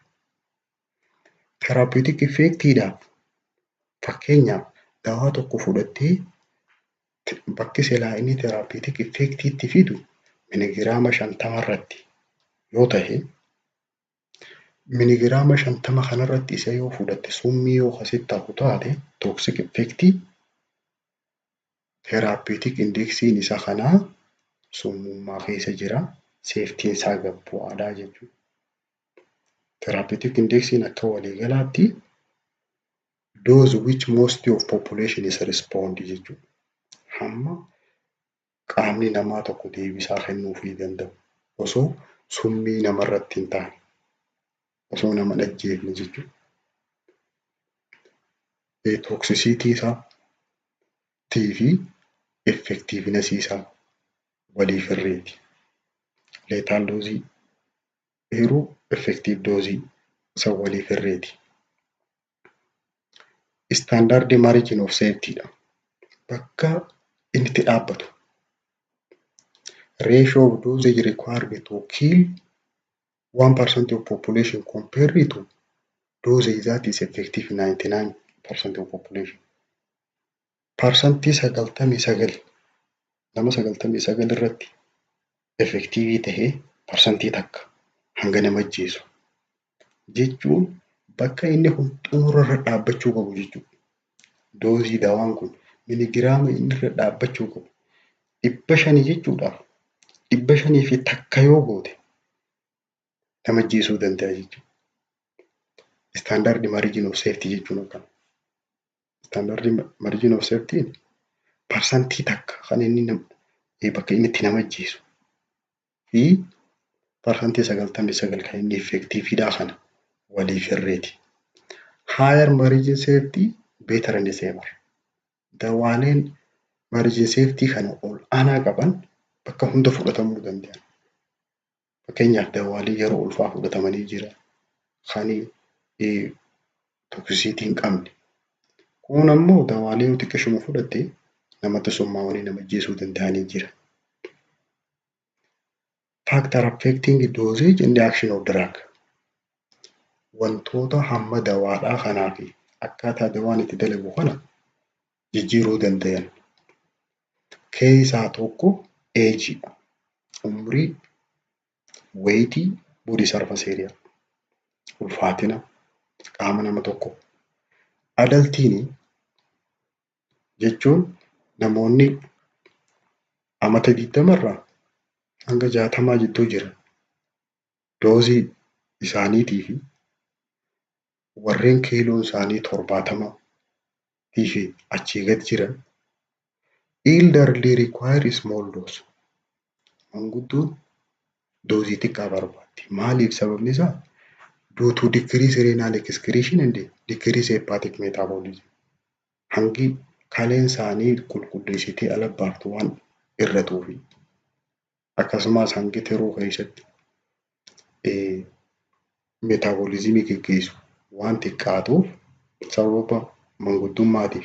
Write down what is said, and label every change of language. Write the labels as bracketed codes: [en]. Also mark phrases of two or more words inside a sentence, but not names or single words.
[en] Therapeutic effectiidhaaf [om] fakkeenyaaf dawaa tokko fudhattee bakki silaa inni [en] therapeutic effectiitti [om] fidu miligiraama 50 irratti yoo ta'e miligiraama 50 kanarratti isa yoo fudhatte summii yoo asitti hafu taate [en] toxic effectii therapeutic indexiin [om] isa kanaa summummaa keessa jira, safety isaa gad bu'aadhaa jechuudha. [en] Therapeutic indexiin [om] akka waliigalaatti [en] those which most of population is respond [om] jechuudha. Hamma qaamni namaa tokko deebisaa kennuufii danda'u osoo summii namarratti hin taane osoo nama hin ajjeefne jechuudha. Toxicity isaa fi effectiveness isaa waliif hirreeti. Lethal doozii eeruu effective doozii isa waliif hirreeti. [en] Standard margin of safety dha. [om] Bakka inni itti dhaabbatu. [en] Ratio of dosage required to kill 1% of population compared to dosage that is effective 99% of population. [om] Parsantii 99 nama 99 irratti effektiivii tahee parsantii takka hanga nama ajjeesu jechuun bakka inni kun xumurarra dhaabbachuu qabu jechuudha. Doozii dawaan kun miligiraama inni irra dhaabbachuu qabu 500 jechuudhaaf 500 fi takka yoo goote nama ajjeesuu danda'a jechuudha. [en] Standard margin of safety [om] jechuun akkana. [en] Standard margin of safety [om] parsantii takka kan inni bakka inni itti nama ajjeesu fi parsantii 99 kan inni effektiiviidhaa kana waliif hirreeti. [en] Higher margin safety better and safer. [om] Dawaaleen [en] margin safety [om] kana ol aanaa qaban bakka hunda fudhatamuu danda'an. Fakkeenyaaf dawaalee yeroo ulfaa fudhatamanii jira kan toxicity hin qabne. Kun ammoo dawaalee yoo xiqqeeshuma fudhatte namatti summaa'anii nama ajjeesuu danda'anii jira. [en] Factor affecting dosage and the action of drug. [om] Wantoota hamma dawaadhaa kanaa fi akkaataa dawaan itti dalagu kana jijjiiruu danda'an. Keessaa tokko age, umrii, [en] weight, body surface area, [om] ulfaatina qaama nama tokko. Adultiin jechuun namoonni amata 20 irraa hanga 60 jidduu jira. Doozii isaaniitii fi warreen kiiloon isaanii 70 fi achii gad jiran [en] Elderly require small dose. [om] Manguddoon doozii xiqqaa barbaaddi. Maaliif sababni isaa? [en] Due to decrease renal excretion and decrease hepatic metabolism. [om] Hangi kaleen isaanii qulqulleessitee ala baaftu waan irratuufi. Akkasumas hangi tiruu keessatti metaboolizimii geggeessu waan xiqqaatuuf sababa manguddummaatiif.